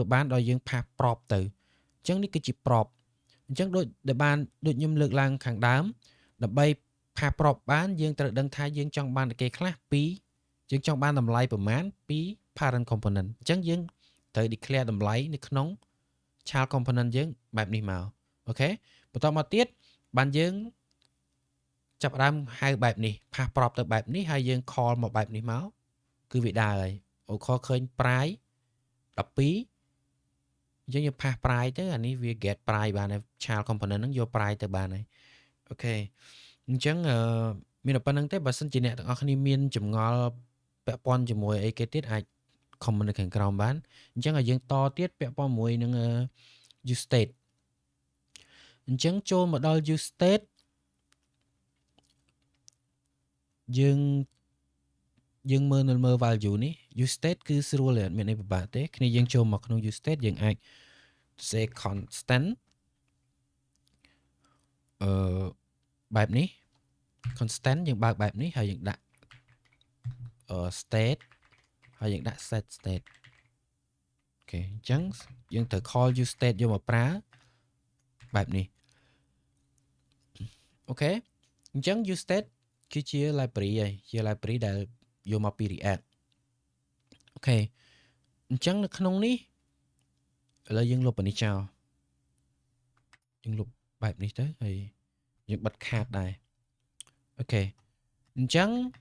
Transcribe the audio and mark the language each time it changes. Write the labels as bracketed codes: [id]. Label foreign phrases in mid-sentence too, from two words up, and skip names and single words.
[km] បានដោយយើងផាស prop ទៅអញ្ចឹងនេះគឺជា prop អញ្ចឹងដូចខ្ញុំលើកឡើងខាងដើមដើម្បីផាស prop បានយើងត្រូវដឹងថាយើងចង់បានតែគេខ្លះពីយើងចង់បានតម្លៃប្រមាណពី [en] parent component [km] អញ្ចឹងយើងត្រូវ declare តម្លៃនៅក្នុង [en] child component [km] យើងបែបនេះមកអូខេបន្តមកទៀតបានយើងចាប់ផ្ដើមហៅបែបនេះផាស prop ទៅបែបនេះហើយយើង call មកបែបនេះមកគឺវាដើរហើយអូខលឃើញ price 12យើងផាស price ទៅអានេះវា [en] get price [km] បានហើយ [en] child component [km] ហ្នឹងយក price ទៅបានហើយអូខេអញ្ចឹងមានតែប៉ុណ្្នឹងទេបើសិនជាអ្នកទាំងអស់គ្នាមានចម្ងល់ពាក់ព័ន្ធជាមួយអីគេទៀតអាច comment នៅខាងក្រោមបានអញ្ចឹងឲ្យយើងតទៀតពាក់ព័ន្ធជាមួយនឹង [en] use state [km] អញ្ចឹងចូលមកដល់ [en] use state [km] យើងមើល value នេះ [en] use state [km] គឺស្រួលទេអត់មានអីពិបាកទេគ្នាយើងចូលមកក្នុង [en] use state [km] យើងអាច [en] say constant [km] បែបនេះ constant យើងបើកបែបនេះហើយយើងដាក់state ហើយយើងដាក់ [en] set state [km] អូខេអញ្ចឹងយើងត្រូវ [en] call use state [km] យកមកប្រើបែបនេះ អូខេអញ្ចឹង [en] use state [km] គឺជា library ហើយជា library ដែលយកមកពី React អូខេអញ្ចឹងនៅក្នុងនេះឥឡូវយើងលុបអានេះចោលយើងលុបបែបនេះទៅហើយយើងបិទខាតដែរអូខេអញ្ចឹង